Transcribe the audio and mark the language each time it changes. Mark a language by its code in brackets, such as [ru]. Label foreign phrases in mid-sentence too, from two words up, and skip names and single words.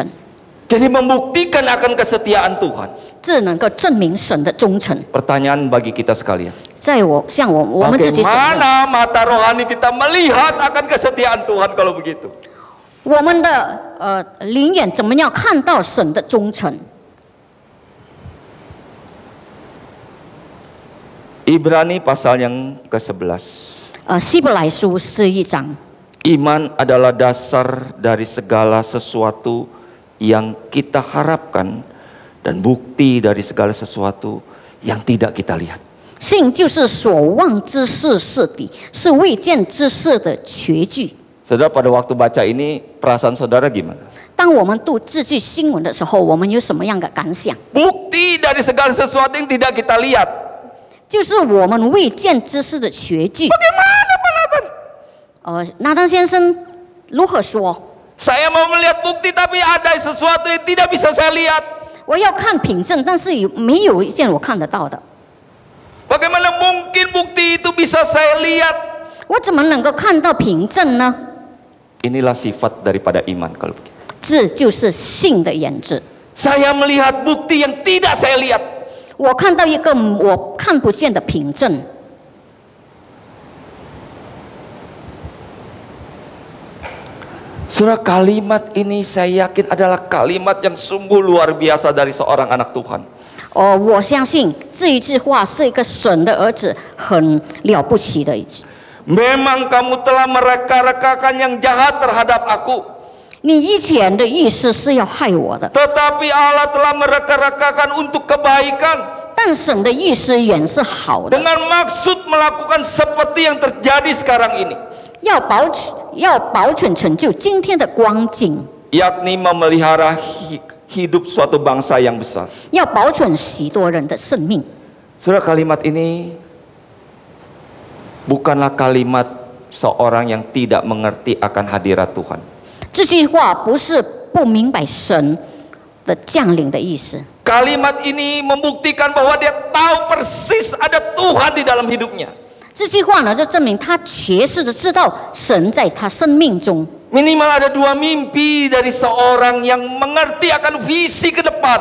[id] Jadi membuktikan akan kesetiaan Tuhan. [zh] 这能够证明神的忠诚。 [id] Pertanyaan bagi kita sekalian, [zh] 在我们自己想的， [id] bagaimana mata rohani kita melihat akan kesetiaan Tuhan kalau begitu? [zh] 我们的灵眼怎么样看到神的忠诚？ [id] Ibrani pasal yang ke-11. [zh] 希伯来书11章， [id] Iman adalah dasar dari segala sesuatu yang kita harapkan dan bukti dari segala sesuatu yang tidak kita lihat. [zh] 信就是所望之事是底，是未见之事的确据。 [id] Saudara, pada waktu baca ini perasaan saudara gimana? [zh] 当我们读这句新闻的时候，我们有什么样的感想？ [id] Bukti dari segala sesuatu yang tidak kita lihat. [zh] 就是我们未见之事的确据。 [id] Bagaimana Pak Nathan? [zh] 拿当先生如何说？ [id] Saya mau melihat bukti tapi ada sesuatu yang tidak bisa saya lihat. [zh] 我要看凭证，但是没有一件我看得到的。 [id] Bagaimana mungkin bukti itu bisa saya lihat? [zh] 我怎么能够看到凭证呢？ [id] Inilah sifat daripada iman kalau begitu. [zh] 这就是信的原则。 [id] Saya melihat bukti yang tidak saya lihat. [zh] 我看到一个我看不见的凭证。 [id] Saudara, kalimat ini saya yakin adalah kalimat yang sungguh luar biasa dari seorang anak Tuhan. [zh] 我相信这一句话是一个神的儿子很了不起的一句。 [id] Memang kamu telah mereka-rekakan yang jahat terhadap aku. [zh] 你以前的意思是要害我的， [id] Tetapi Allah telah mereka-rekakan untuk kebaikan. [zh] 但神的意思原是好的， [id] Dengan maksud melakukan seperti yang terjadi sekarang ini. [zh] 要保存成就今天的光景， [id] Yakni memelihara hidup suatu bangsa yang besar. [zh] 要保存许多人的生命。 [id] Saudara, kalimat ini bukanlah kalimat seorang yang tidak mengerti akan hadirat Tuhan. [zh] 这句话不是不明白神的降临的意思。 [id] Kalimat ini membuktikan bahwa dia tahu persis ada Tuhan di dalam hidupnya. [zh] 这句话呢，就证明他确实的知道神在他生命中。 [id] Minimal ada dua mimpi dari seorang yang mengerti akan visi ke depan.